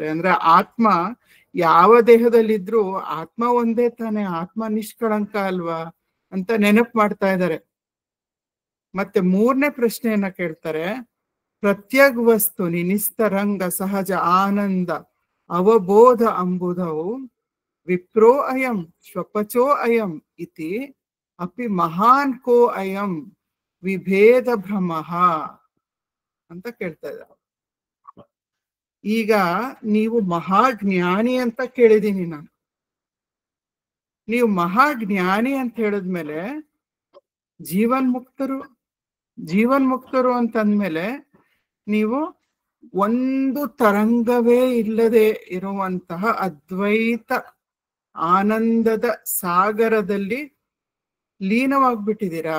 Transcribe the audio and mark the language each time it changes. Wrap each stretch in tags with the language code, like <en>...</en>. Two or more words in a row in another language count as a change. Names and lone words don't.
<kn>ಅಂದ್ರೆ ಆತ್ಮ ಯಾವ ದೇಹದಲ್ಲಿದ್ರೂ ಆತ್ಮ ಒಂದೇ ತಾನೆ, ಆತ್ಮ ನಿಷ್ಕಳಂಕ ಅಲ್ವಾ ಅಂತ ನೆನಪು ಮಾಡ್ತಾ ಇದ್ದಾರೆ. ಮತ್ತೆ ಮೂರನೇ ಪ್ರಶ್ನೆಯನ್ನ ಕೇಳ್ತಾರೆ,</kn> <sa>ಪ್ರತ್ಯಗ್ ವಸ್ತು ನಿಸ್ತರಂಗ ಸಹಜ ಆನಂದ ಅವಬೋಧ ಅಂಬುಧವು ವಿಪ್ರೋ ಅಯಂ ಶ್ವಪಚೋ ಅಯಂ ಇತಿ ಅಪಿ ಮಹಾನ್ ಕೋ ಅಯಂ ವಿಭೇದ ಭ್ರಮಃ</sa> <kn>ಅಂತ ಕೇಳ್ತಾ ಇದ್ದಾರೆ. ಈಗ ನೀವು ಮಹಾಜ್ಞಾನಿ ಅಂತ ಕೇಳಿದೀನಿ ನಾನು. ನೀವು ಮಹಾಜ್ಞಾನಿ ಅಂತ ಹೇಳಿದ್ಮೇಲೆ ಜೀವನ್ಮುಕ್ತರು ಅಂತಂದ್ಮೇಲೆ ನೀವು ಒಂದು ತರಂಗವೇ ಇಲ್ಲದೆ ಇರುವಂತಹ ಅದ್ವೈತ ಆನಂದದ ಸಾಗರದಲ್ಲಿ ಲೀನವಾಗ್ಬಿಟ್ಟಿದ್ದೀರಾ.</kn>